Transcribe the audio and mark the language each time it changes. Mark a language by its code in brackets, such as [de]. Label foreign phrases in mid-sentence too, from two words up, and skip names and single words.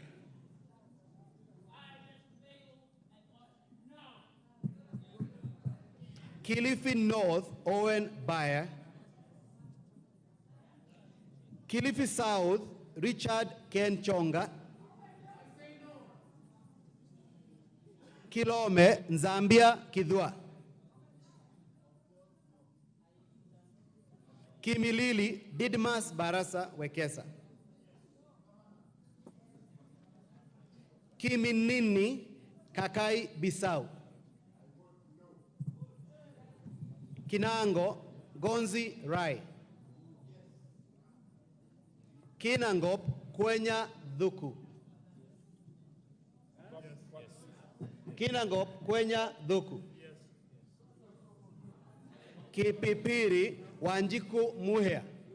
[en] Kilifi North, Owen Bayer. Kilifi South, Richard Ken Chonga. Kilome, Nzambia Kidwa. Kimilili, Didmas Barasa Wekesa. Kiminini, Kakai Bisau. Kinango, Gonzi Rai. Kinangop, Kwenya Dhuku. Kinangop, Kwenya Dhuku. Kipipiri, Wanjiku Muhea.